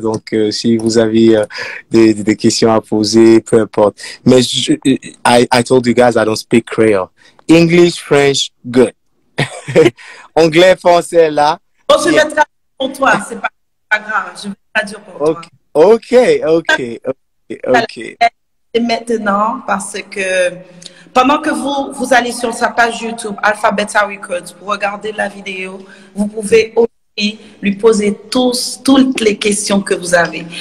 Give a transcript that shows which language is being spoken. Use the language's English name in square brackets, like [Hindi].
[French] Donc, si vous avez des questions à poser, peu importe. Mais [English] I told you guys I don't speak Creole. English, French, good. [French] Anglais, français, là. Bon, je vais traduire pour toi. C'est pas grave. Je vais traduire pour toi. Ok. Et maintenant, parce que pendant que vous allez sur sa page YouTube, Alphabeta Records, pour regarder la vidéo, vous pouvez aussi lui poser toutes les questions que vous avez.